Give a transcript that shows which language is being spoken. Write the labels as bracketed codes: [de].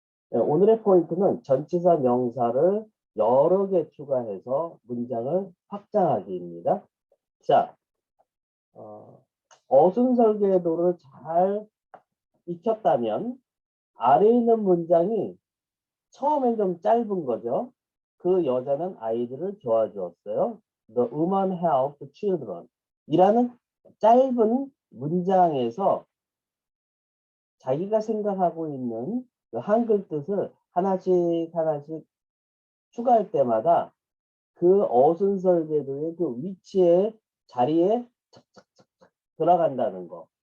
[ko] 오늘의 포인트는 전치사 명사를 여러 개 추가해서 문장을 확장하기입니다. 자, 어순 설계도를 잘 익혔다면 아래에 있는 문장이 처음엔 좀 짧은 거죠. 그 여자는 아이들을 도와주었어요. [en] The woman helped children. [ko] 이라는 짧은 문장에서 자기가 생각하고 있는 그 한글 뜻을 하나씩 추가할 때마다 그 어순 설계도의 그 위치에 자리에 착착착착 들어간다는 거.